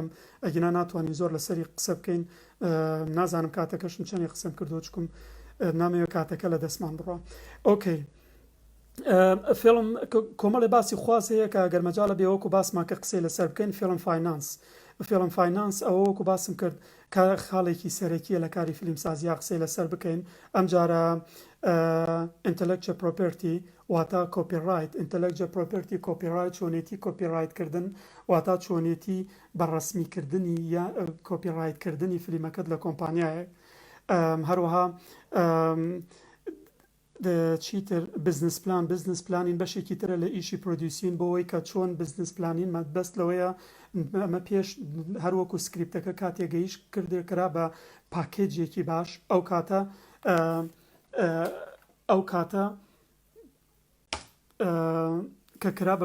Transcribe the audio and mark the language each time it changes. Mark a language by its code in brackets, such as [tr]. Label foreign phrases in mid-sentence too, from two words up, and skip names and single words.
[ckb] ئەگینا ناتوانین زۆر لەسەری قسە بکەین نازانم کاتەکەشم چەندی قسەم کردو چکم نامەوێت کاتەکە لە دەستمان بڕۆ ئۆکەی فیلم کۆمەڵی باسی خواز هەیە کە گەرمەجاڵە بێوەکو باسمان کە قسەی لەسەر بکەین فیلم فاینانس ئەوە وەکو باسم کرد کە خاڵێکی سەرەکیە لە کاری فیلمسازی قسەی لەسەر بکەین ئەم جارە [en] intellectual property [ckb] واتە کۆپیڕایت [en] intellectual property [ckb] کۆپیڕایت چۆنیەتی کۆپیڕایتکردن واتە چۆنیەتی بەڕەسمیکردنی یا کۆپیڕایتکردنی فیلمەکەت لە کۆمپانیایەک هەروەها چیتر بزنس پلانین بەشێکی ترە لە ئیشی پرۆدیوسین بۆەوەی کە چۆن بزنس پلانین مەبەست لەوەیە ئەمە پێش هەروەکو سکریپتەکە کاتێگەیش کردێکرا بە پاکێجێکی باش ئەو کاتە کە کرا بە